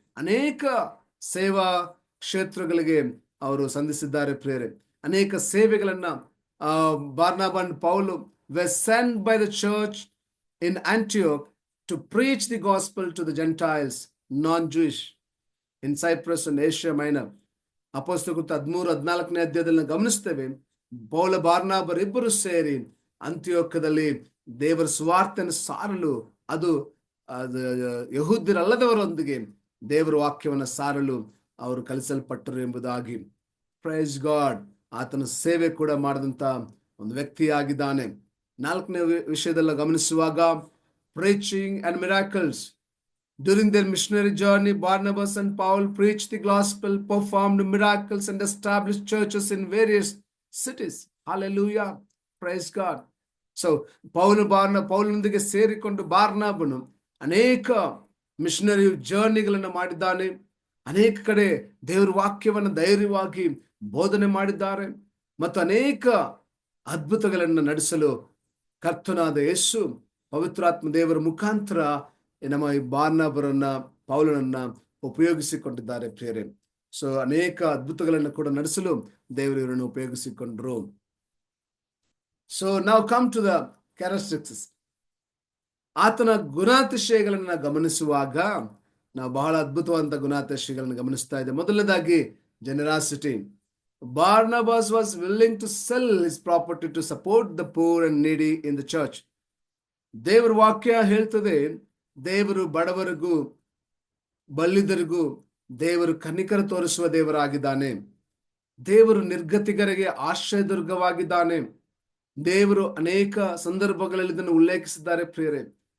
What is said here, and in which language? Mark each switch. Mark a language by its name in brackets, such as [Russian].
[Kannada] ಅನೇಕ ಸೇವಾ ಕ್ಷೇತ್ರಗಳಿಗೆ ಅವರು ಸಂಧಿಸಿದ್ದಾರೆ ಪ್ರಿಯರೇ. ಅನೇಕ ಸೇವೆಗಳನ್ನ [English] Barnabas and Paul were sent by the church in Antioch to preach the gospel to the Gentiles, non-Jewish, in Cyprus and Asia Minor. [Kannada] ಅಪೊಸ್ತಲರ 13-14 ಅಧ್ಯಾಯದಲ್ಲಿ ಗಮನಿಸ್ತೇವೆ, ಪೌಲ ಬಾರ್ನಬರಿಬ್ಬರು ಸೇರಿ ಅಂತಿಯೋಕ್ಯದಲ್ಲಿ ದೇವರ ಸುವಾರ್ತೆಯನ್ನು ಸಾರಲು, ಅದು ಯಹೂದ್ಯರಲ್ಲದವರೊಂದಿಗೆ ದೇವರ ವಾಕ್ಯವನ್ನು ಸಾರಲು ಅವರು ಕಲಿಸಲ್ಪಟ್ಟರು ಎಂಬುದಾಗಿ. [English] Praise God. [Kannada] ಆತನ ಸೇವೆ ಕೂಡ ಮಾಡಿದಂತ ಒಂದು ವ್ಯಕ್ತಿಯಾಗಿದ್ದಾನೆ. 4ನೇ ವಿಷಯದಲ್ಲಿ ಗಮನಿಸುವಾಗ, [English] preaching and miracles. During their missionary journey, Barnabas and Paul preached the gospel, performed miracles, and established churches in various cities. Hallelujah. Praise God. [Kannada] So, ಪೌಲನೊಂದಿಗೆ ಸೇರಿಕೊಂಡು ಬಾರ್ನಬನು ಅನೇಕ ಮಿಷನರಿ ಜರ್ನಿಗಳನ್ನು ಮಾಡಿದ್ದಾನೆ. ಅನೇಕ ಕಡೆ ದೇವರ ವಾಕ್ಯವನ್ನು ಧೈರ್ಯವಾಗಿ ಬೋಧನೆ ಮಾಡಿದ್ದಾರೆ ಮತ್ತು ಅನೇಕ ಅದ್ಭುತಗಳನ್ನು ನಡೆಸಲು ಕರ್ತನಾದ ಯೇಸು ಪವಿತ್ರಾತ್ಮ ದೇವರ ಮುಖಾಂತರ ನಮ್ಮ ಈ ಬಾರ್ನಬರನ್ನ, ಪೌಲನನ್ನ ಉಪಯೋಗಿಸಿಕೊಂಡಿದ್ದಾರೆ ಪ್ರಿಯರೇ. ಸೊ ಅನೇಕ ಅದ್ಭುತಗಳನ್ನು ಕೂಡ ನಡೆಸಲು ದೇವರು ಇವರನ್ನು ಉಪಯೋಗಿಸಿಕೊಂಡ್ರು. ಸೊ ನಾವು [English] Come to the characteristics. [Kannada] ಆತನ ಗುಣಾತಿಶಯಗಳನ್ನ ಗಮನಿಸುವಾಗ ನಾವು ಬಹಳ ಅದ್ಭುತವಾದಂತ ಗುಣಾತಿಶಯಗಳನ್ನು ಗಮನಿಸ್ತಾ ಇದ್ದೇವೆ. ಮೊದಲನೇದಾಗಿ ಜನರಾಸಿಟಿ. [English] Barnabas was willing to sell his property to support the poor and needy in the church. [Kannada] ದೇವರ ವಾಕ್ಯ ಹೇಳ್ತದೆ, ದೇವರು ಬಡವರಿಗೂ ಬಲ್ಲಿದರಿಗೂ ದೇವರು ಕನಿಕರ ತೋರಿಸುವ ದೇವರಾಗಿದ್ದಾನೆ. ದೇವರು ನಿರ್ಗತಿಕರಿಗೆ ಆಶ್ರಯದುರ್ಗವಾಗಿದ್ದಾನೆ. ದೇವರು ಅನೇಕ ಸಂದರ್ಭಗಳಲ್ಲಿ ಇದನ್ನು ಉಲ್ಲೇಖಿಸಿದ್ದಾರೆ ಪ್ರಿಯರೇ.